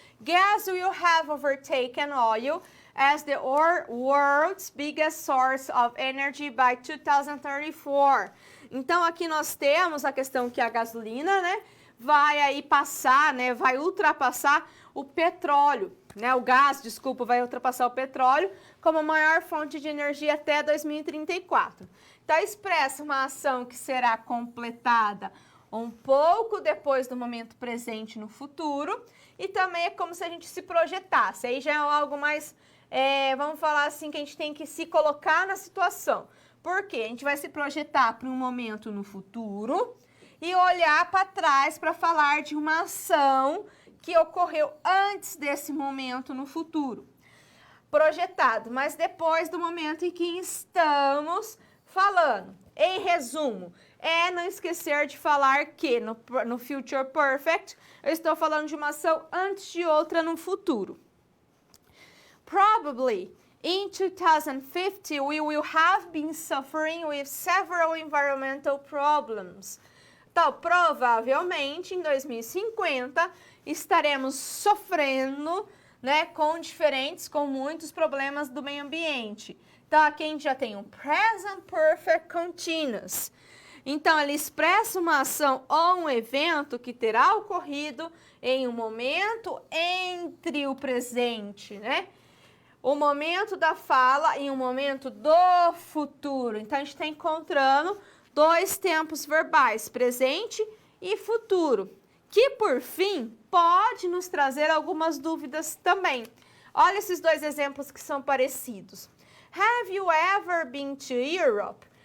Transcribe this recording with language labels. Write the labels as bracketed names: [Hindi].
[English] Gas will have overtaken oil as the world's biggest source of energy by 2034. [Portuguese] Então, aqui nós temos a questão que a gasolina, né, vai aí passar, né, vai ultrapassar o petróleo, né, o gás, desculpa, vai ultrapassar o petróleo como a maior fonte de energia até 2034. Então, expressa uma ação que será completada um pouco depois do momento presente no futuro, e também é como se a gente se projetasse. Aí já é algo mais, vamos falar assim, que a gente tem que se colocar na situação. Por quê? A gente vai se projetar para um momento no futuro e olhar para trás para falar de uma ação que ocorreu antes desse momento no futuro. Projetado, mas depois do momento em que estamos falando. Em resumo, não esquecer de falar que no future perfect eu estou falando de uma ação antes de outra no futuro. [English] Probably in 2050 we will have been suffering with several environmental problems. [Portuguese] Então, provavelmente em 2050 estaremos sofrendo, né, com muitos problemas do meio ambiente. Então, aqui a gente já tem um present perfect continuous. Então, ele expressa uma ação ou um evento que terá ocorrido em um momento entre o presente, né? O momento da fala e um momento do futuro. Então, a gente está encontrando dois tempos verbais, presente e futuro, que por fim pode nos trazer algumas dúvidas também. Olha esses dois exemplos que são parecidos. [English] Have you ever been to Europe?